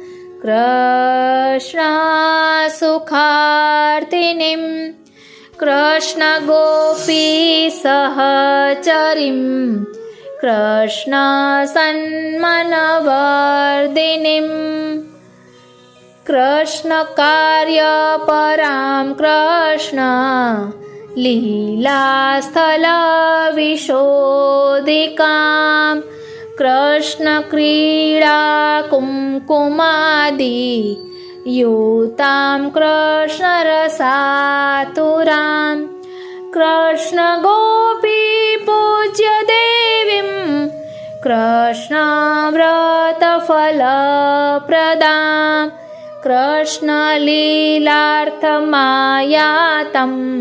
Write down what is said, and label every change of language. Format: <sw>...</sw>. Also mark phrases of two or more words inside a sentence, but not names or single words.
<sa>કૃષ્ણ સુખાર્તિનીમ કૃષ્ણ ગોપી સહચરીમ કૃષ્ણ સન્મનવર્ધિનીમ કૃષ્ણ કાર્ય પરામ કૃષ્ણ લીલા સ્થલ વિશોધિકામ कृष्णक्रीडा कुङ्कुमादि युतां कृष्णरसातुरां कृष्णगोपी पूज्य देवीं कृष्णव्रतफलप्रदां कृष्णलीलार्थमायातं</sa>